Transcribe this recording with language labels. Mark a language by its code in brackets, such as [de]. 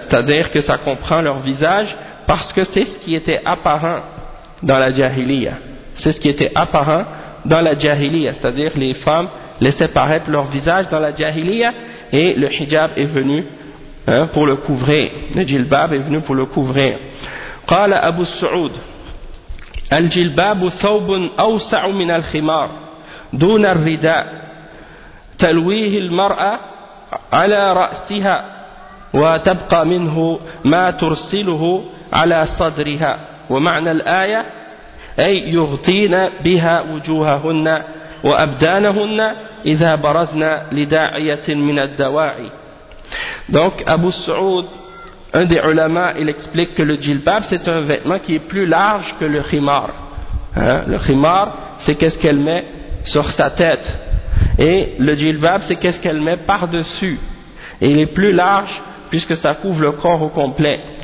[fr] C'est-à-dire que ça comprend leur visage parce que c'est ce qui était apparent dans la jahiliya. C'est ce qui était apparent dans la jahiliya, c'est-à-dire les femmes laissaient paraître leur visage dans la jahiliya et le hijab est venu hein, pour le couvrir. Le jilbab est venu pour le couvrir. [ar] قال أبو السعود الجلباب ثوب أوسع من الخمار دون الرداء تلويه المرأة على رأسها وتبقى منه ما ترسله على صدرها ومعنى الآية أي يغطين بها وجوههن وأبدانهن إذا برزن لداعية من الدواعي. [fr] Donc أبو السعود, un des ulama, il explique que le djilbab, c'est un vêtement qui est plus large que le khimar. Hein? Le khimar, c'est qu'est-ce qu'elle met sur sa tête. Et le djilbab, c'est qu'est-ce qu'elle met par-dessus. Et il est plus large, puisque ça couvre le corps au complet.